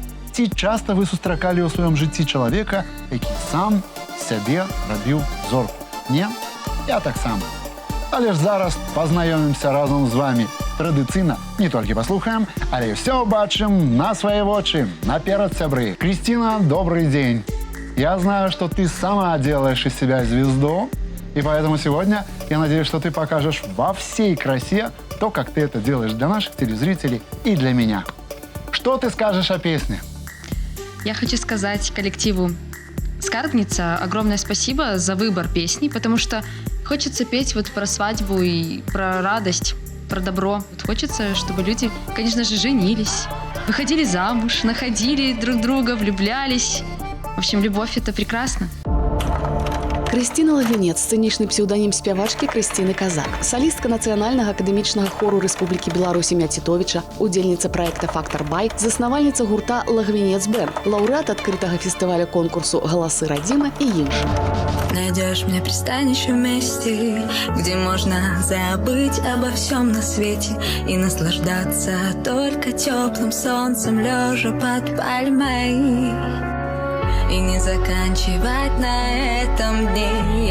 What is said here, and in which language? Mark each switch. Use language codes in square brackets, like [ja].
[be] Ці часта вы сустракалі ў сваём жыцці чалавека, які сам сябе рабіў зорку? Не? Я таксама. Але ж зараз пазнаёмімся разам з вамі. Традыцыйна не толькі паслухаем, але і ўсё бачым на свае вочы. Наперад, сябры. [ru] Кристина, добрый день. Я знаю, что ты сама делаешь из себя звезду, и поэтому сегодня я надеюсь, что ты покажешь во всей красе то, как ты это делаешь для наших телезрителей и для меня. Что ты скажешь о песне? Я хочу сказать коллективу «Скарбница» огромное спасибо за выбор песни, потому что хочется петь вот про свадьбу и про радость, про добро. Вот хочется, чтобы люди, конечно же, женились, выходили замуж, находили друг друга, влюблялись. В общем, любовь – это прекрасно. [be] Крысціна Лагвінец, сцэнічны псеўданім спявачкі Крысціны Казак, салістка Нацыянальнага акадэмічнага хору Рэспублікі Беларусь імя Цітовіча, удзельніца праекта «Фактор Бай», заснавальніца гурта «Лагвінец Бэнд», лаўрэат адкрытага фестываля конкурсу «Галасы радзімы» і іншых. [ru] Найдешь мне пристанище в месте, где можно забыть обо всем на свете и наслаждаться только теплым солнцем, лежа под пальмой. И не заканчивать на этом дне.